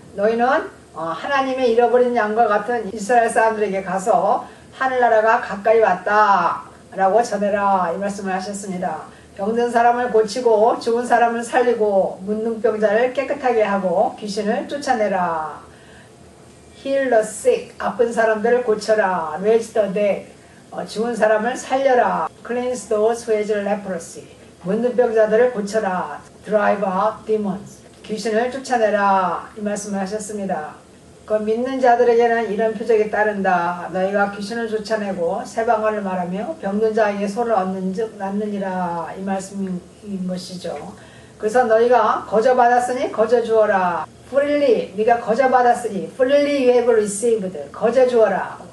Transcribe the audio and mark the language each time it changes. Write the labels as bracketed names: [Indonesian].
[Korean] 너희는 하나님의 잃어버린 양과 같은 이스라엘 사람들에게 가서 하늘나라가 가까이 왔다 라고 전해라 이 말씀을 하셨습니다. 병든 사람을 고치고 죽은 사람을 살리고 문둥병자를 깨끗하게 하고 귀신을 쫓아내라. [English] Heal the sick, [Korean] 아픈 사람들을 고쳐라. [English] Raise the dead, [Korean] 죽은 사람을 살려라. [English] Cleanse those who have leprosy, [Korean] 문둥병자들을 고쳐라. [English] Drive out demons, [Korean] 귀신을 쫓아내라 이 말씀을 하셨습니다. 그 믿는 자들에게는 이런 표적이 따른다. 너희가 귀신을 쫓아내고 새 방언을 말하며 병든 자에게 소를 얻는 즉 낫느니라 이 말씀인 것이죠. 그래서 너희가 거저 받았으니 거저 주어라. freely, 네가 거저 받았으니 [English] freely you have received, [Korean] 거저 주어라.